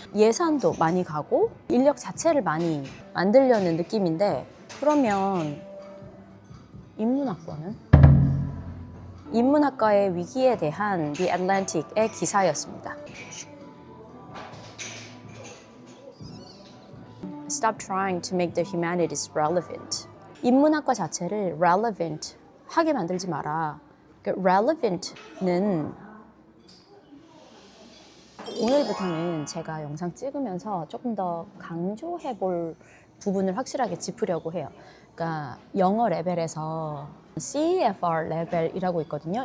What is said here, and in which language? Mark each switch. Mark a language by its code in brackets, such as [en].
[ko] 예산도 많이 가고 인력 자체를 많이 만들려는 느낌인데, 그러면 인문학과는? 인문학과의 위기에 대한 The Atlantic의 기사였습니다. [en] Stop trying to make the humanities relevant. [ko] 인문학과 자체를 relevant 하게 만들지 마라. relevant는 오늘부터는 제가 영상 찍으면서 조금 더 강조해 볼 부분을 확실하게 짚으려고 해요. 그러니까 영어 레벨에서 CEFR 레벨이라고 있거든요.